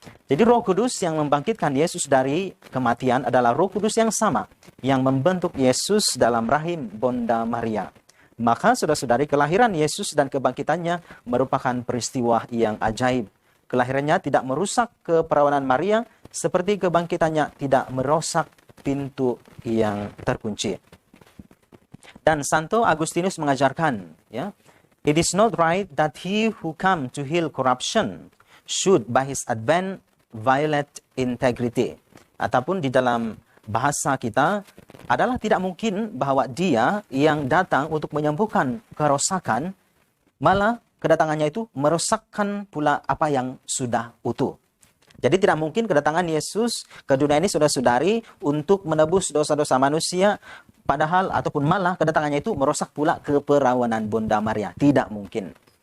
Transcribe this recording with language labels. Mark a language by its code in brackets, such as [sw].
[id] Jadi Roh Kudus yang membangkitkan Yesus dari kematian adalah Roh Kudus yang sama yang membentuk Yesus dalam rahim Bunda Maria. Maka saudara-saudari, kelahiran Yesus dan kebangkitannya merupakan peristiwa yang ajaib. Kelahirannya tidak merusak keperawanan Maria, seperti kebangkitannya tidak merusak pintu yang terkunci. Dan Santo Agustinus mengajarkan, ya, [en] it is not right that he who come to heal corruption should by his advent violate integrity. [id] Ataupun di dalam bahasa kita adalah tidak mungkin bahwa dia yang datang untuk menyembuhkan kerosakan, malah kedatangannya itu merosakkan pula apa yang sudah utuh. Jadi tidak mungkin kedatangan Yesus ke dunia ini, saudara-saudari, untuk menebus dosa-dosa manusia, padahal ataupun malah kedatangannya itu merusak pula keperawanan Bunda Maria. Tidak mungkin.